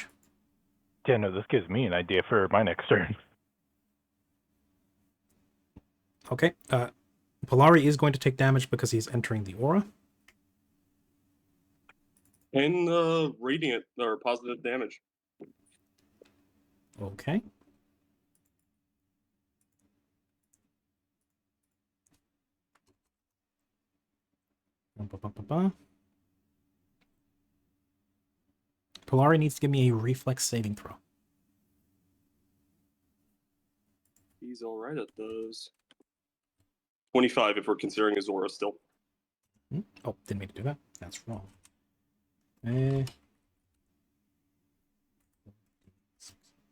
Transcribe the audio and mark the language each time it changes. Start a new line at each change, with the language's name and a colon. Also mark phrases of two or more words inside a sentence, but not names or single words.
English: Yeah, no, this gives me an idea for my next turn. Okay. Polari is going to take damage because he's entering the aura. And radiant or positive damage. Okay. Ba-ba-ba-ba-ba. Polari needs to give me a reflex saving throw. He's alright at those. 25 if we're considering his aura still. Oh, didn't mean to do that. That's wrong.